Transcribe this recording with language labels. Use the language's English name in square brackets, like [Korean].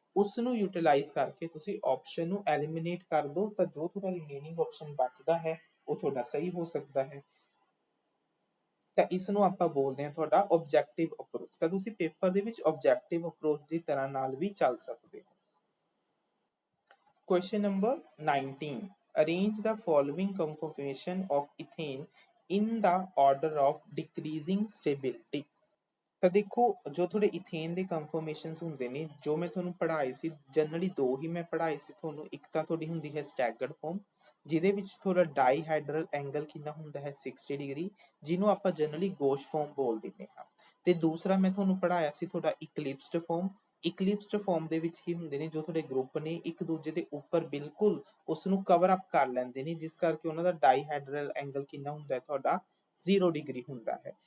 [Punjabi] ਉਸ ਨੂੰ ਯੂਟਿਲਾਈਜ਼ ਕਰਕੇ ਤੁਸੀਂ ਆਪਸ਼ਨ ਨੂੰ ਐਲੀਮੀਨੇਟ ਕਰ ਦਿਓ ਤਾਂ ਜੋ ਤੁਹਾਡਾ ਰਿਮੇਨਿੰਗ ਆਪਸ਼ਨ ਬਚਦਾ ਹੈ ਉਹ ਤੁਹਾਡਾ ਸਹੀ ਹੋ ਸਕਦਾ ਹੈ। ਤਾਂ ਇਸ ਨੂੰ ਆਪਾਂ ਬੋਲਦੇ ਹਾਂ ਤੁਹਾਡਾ ਆਬਜੈਕਟਿਵ ਅਪਰੋਚ। ਤਾਂ ਤੁਸੀਂ ਪੇਪਰ ਦੇ ਵਿੱਚ ਆਬਜੈਕਟਿਵ ਅਪਰੋਚ ਦੀ ਤਰ੍ਹਾਂ ਨਾਲ ਵੀ ਚੱਲ ਸਕਦੇ ਹੋ। [English] Question number 19. Arrange the following conformation of ethane in the order of decreasing stability. [Punjabi] ਤਾਂ ਦੇਖੋ ਜੋ ਤੁਹਾਡੇ ਇਥੇਨ ਦੇ ਕਨਫਰਮੇਸ਼ਨਸ ਹੁੰਦੇ ਨੇ ਜੋ ਮੈਂ ਤੁਹਾਨੂੰ ਪੜ੍ਹਾਏ ਸੀ, ਜਨਰਲੀ ਦੋ ਹੀ ਮੈਂ ਪੜ੍ਹਾਏ ਸੀ ਤੁਹਾਨੂੰ। ਇੱਕ ਤਾਂ ਤੁਹਾਡੀ ਹੁੰਦੀ ਹੈ ਸਟੈਗਰਡ ਫਾਰਮ ਜਿਹਦੇ ਵਿੱਚ ਤੁਹਾਡਾ ਡਾਈਹਾਈਡਰਲ ਐਂਗਲ ਕਿੰਨਾ ਹੁੰਦਾ ਹੈ 60 ਡਿਗਰੀ, ਜਿਹਨੂੰ ਆਪਾਂ ਜਨਰਲੀ ਗੋਸ਼ ਫਾਰਮ ਬੋਲ ਦਿੰਦੇ ਹਾਂ। ਤੇ ਦੂਸਰਾ ਮੈਂ ਤੁਹਾਨੂੰ ਪੜ੍ਹਾਇਆ ਸੀ ਤੁਹਾਡਾ ਇਕਲਿਪਸਡ ਫਾਰਮ। ਇਕਲਿਪਸਡ ਫਾਰਮ ਦੇ ਵਿੱਚ ਕੀ ਹੁੰਦੇ ਨੇ, ਜੋ ਤੁਹਾਡੇ ਗਰੁੱਪ ਨੇ ਇੱਕ ਦੂਜੇ ਦੇ ਉੱਪਰ ਬਿਲਕੁਲ ਉਸ ਨੂੰ ਕਵਰ ਅਪ ਕਰ ਲੈਂਦੇ ਨੇ, ਜਿਸ ਕਰਕੇ ਉਹਨਾਂ ਦਾ ਡਾਈਹਾਈਡਰਲ ਐਂਗਲ ਕਿੰਨਾ ਹੁੰਦਾ ਹੈ ਤੁਹਾਡਾ 0 ਡਿਗਰੀ ਹੁੰਦਾ ਹੈ।